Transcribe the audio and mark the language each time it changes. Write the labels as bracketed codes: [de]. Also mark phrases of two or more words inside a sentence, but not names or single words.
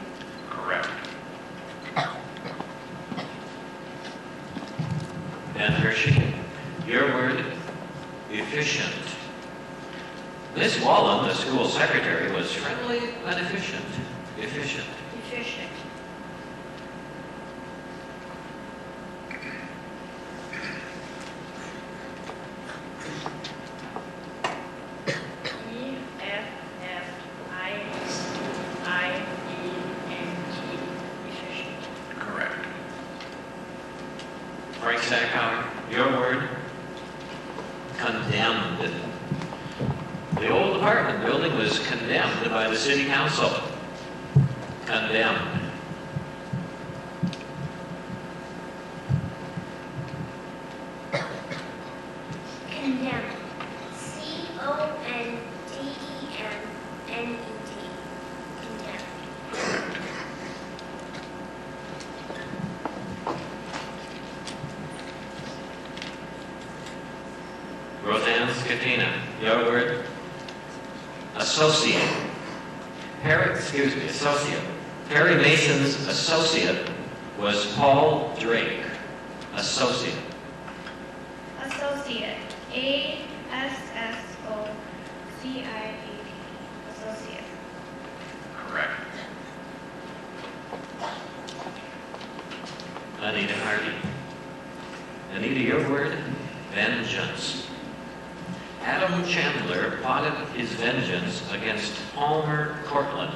[en] Correct. Ben Hershey, your word, efficient. Miss Wallen, the school secretary, was friendly and efficient. Efficient. Efficient. E-F-F-I-C-I-E-N-T. Efficient. Correct. Frank Sackhower, your word, condemned. The old apartment building was condemned by the city council. Condemned. Condemned. C-O-N-D-E-M-N-E-D. Condemned. Roseanne Scatina, your word, associate. Associate. Perry Mason's associate was Paul Drake. Associate. Associate. A-S-S-O-C-I-A-T. Associate. Correct. Anita Hardy. Anita, your word, vengeance. Adam Chandler plotted his vengeance against Palmer Cortland.